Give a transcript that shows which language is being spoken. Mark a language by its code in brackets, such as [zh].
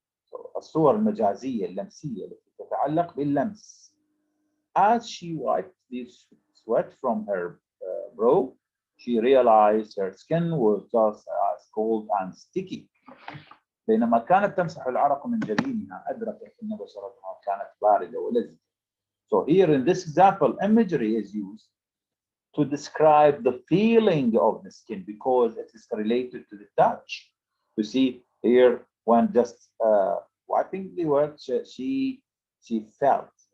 [ar] So الصور المجازية اللمسية التي تتعلق باللمس. [en] As she wiped the sweat from her brow, she realized her skin was just as cold and sticky. [ar] بينما كانت تمسح العرق من جبينها أدركت أن بشرتها كانت باردة ولزجة. [en] So here in this example, imagery is used to describe the feeling of the skin because it is related to the touch. You see here, when just wiping the work, she felt.